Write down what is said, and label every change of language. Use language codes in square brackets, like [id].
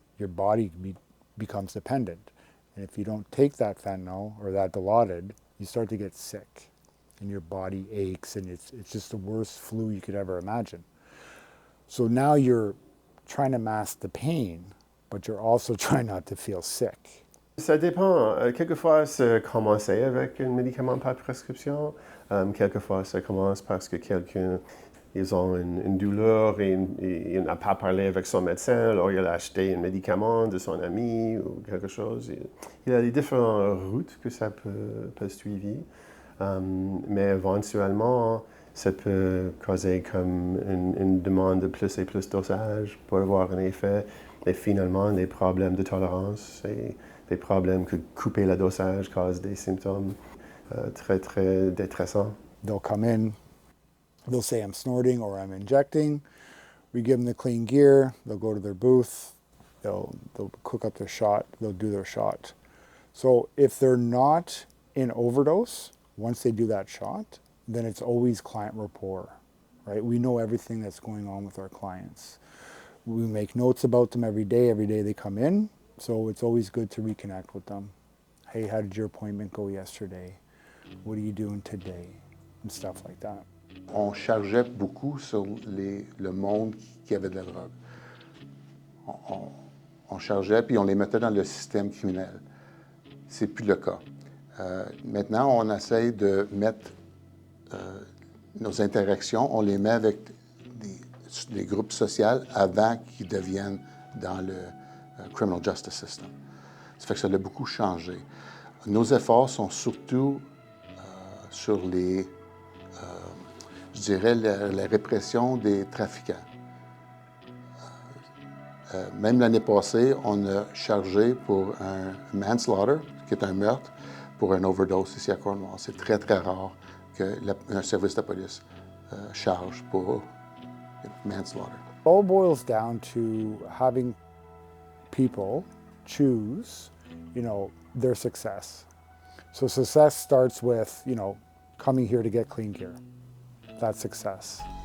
[en] Your body becomes dependent. And if you don't take that fentanyl or that Dilaudid, you start to get sick. And your body aches, and it's just the worst flu you could ever imagine. So now you're trying to mask the pain, but you're also trying not to feel sick. [fr] Ça dépend. Quelquefois, ça commence avec un médicament par prescription. Quelquefois, ça commence parce que quelqu'un, ils ont une douleur et il n'a pas parlé avec son médecin, alors il a acheté un médicament de son ami ou quelque chose. Il y a des différentes routes que ça peut suivre. Mais éventuellement, ça peut causer comme une demande de plus et plus de dosage pour avoir un effet. Et finalement, des problèmes de tolérance et des problèmes que couper le dosage cause des symptômes très, très détressants. [en] They'll come in, they'll say I'm snorting or I'm injecting. We give them the clean gear, they'll go to their booth, they'll cook up their shot, they'll do their shot. So if they're not in overdose, once they do that shot, then it's always client rapport, right? We know everything that's going on with our clients. We make notes about them every day they come in, so it's always good to reconnect with them. Hey, how did your appointment go yesterday? What are you doing today? And stuff like that. [fr] On chargeait beaucoup sur le monde qui avait de la drogue. On chargeait, puis on les mettait dans le système criminel. C'est plus le cas. Maintenant, on essaye de mettre nos interactions, on les met avec des groupes sociaux avant qu'ils deviennent dans le [en] criminal justice system. [fr] Ça fait que ça a beaucoup changé. Nos efforts sont surtout sur je dirais, la répression des trafiquants. Même l'année passée, on a chargé pour un manslaughter, qui est un meurtre, pour un overdose ici à Cornwall. C'est très, très rare qu'un service de police charge pour manslaughter. [en] It all boils down to having people choose, their success. So success starts with, coming here to get clean gear. That's success.